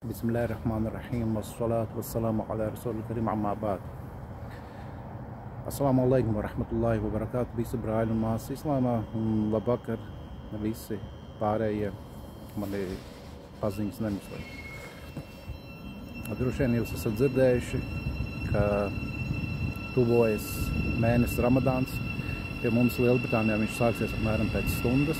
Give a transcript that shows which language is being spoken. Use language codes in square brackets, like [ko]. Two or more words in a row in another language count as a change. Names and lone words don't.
[ar] بسم الله الرحمن الرحيم والصلاة والسلام على رسول الكريم أما بعد. السلام عليكم ورحمة الله وبركاته. [lv] Visi brāļi un māsas islāmā un labvakar visi pārējie mani paziņas nemeklē. Droši vien jūs esat dzirdējuši, ka tuvojas mēnesis Ramadāns. Pie mums Lielbritānijā viņš sāksies apmēram pēc stundas.